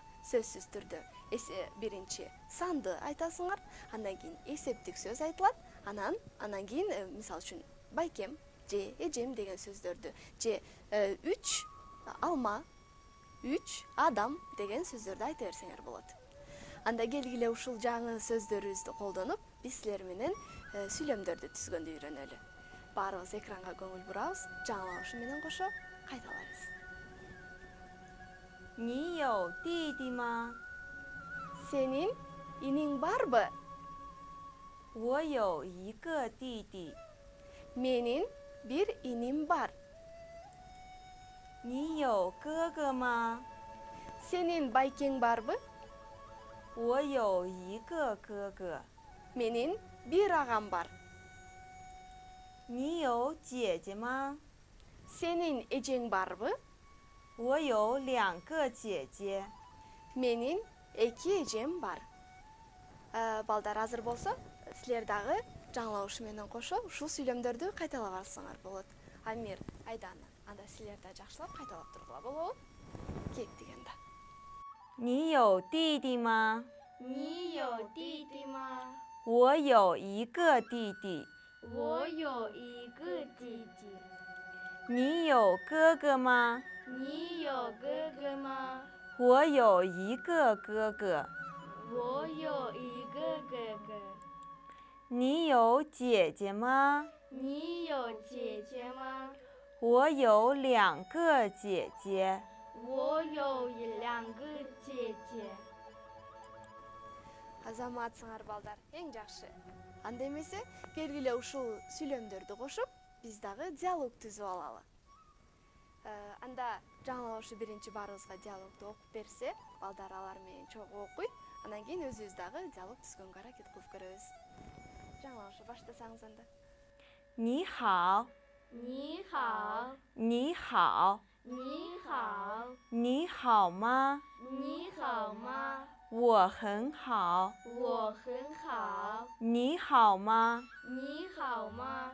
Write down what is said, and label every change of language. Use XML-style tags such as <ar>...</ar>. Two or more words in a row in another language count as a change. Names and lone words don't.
<ky>Сөзсүз түрдө биринчи санды айтасыңар, андан кийин эсептик сөз айтылат, анан кийин мисалы үчүн байкем же эжем деген сөздөрдү же 3 алма, 3 адам деген сөздөрдү айта берсеңер болот. Анда келгиле ушул жаңы сөздөрүбүздү колдонуп, биз силер менен сүйлөмдөрдү түзгөндү үйрөнөлү. Баарыбыз экранга көңүл бурабыз, жаңылаушы менен кошо кайталайбыз.</ky> <zh>你有弟弟吗？</zh> <ky>Сенин иниң барбы?</ky> <zh>我有一个弟弟。</zh> <ky>Менин бир иним бар.</ky> <zh>你有哥哥吗？</zh> <ky>Сенин байкең барбы?</ky> <zh>我有一个哥哥。</zh> <ky>Менин бир агам бар.</ky> <zh>你有姐姐吗？</zh> <ky>Сенин эжең барбы?</ky> <zh>我有2个姐姐。</zh> <ky>Менин эки эжем бар. Балдар, азыр болсо силер дагы жаңылаушы менен кошо ушул сүйлөмдөрдү кайталап алсаңар болот. Амир, Айдана, анда силер да жакшылап кайталап тургула болобу? Кек дегенде.</ky> <zh>你有弟弟吗？你有弟弟吗？我有一个弟弟。我有一个弟弟。你有哥哥吗？你有哥哥吗？我有一个哥哥。我有一个哥哥。你有姐姐吗？你有姐姐吗？我有2个姐姐。我有2个姐姐。</zh> <ky>Азаматсыңар, балдар, эң жакшы. Анда эмесе, келгиле ушул сүйлөмдөрдү кошуп, биз дагы диалог түзүп алалы. Анда жаңылаушы биринчи баарыбызга диалогду окуп берсе, балдар алар менен чогуу окуйт. Андан кийин өзүбүз дагы диалог түзгөнгө аракет кылып көрөбүз. Жаңылаушы баштасаңыз анда.</ky> <zh>你好，你好，你好，你好，你好吗？你好吗？我很好。我很好。你好吗？你好吗？</zh>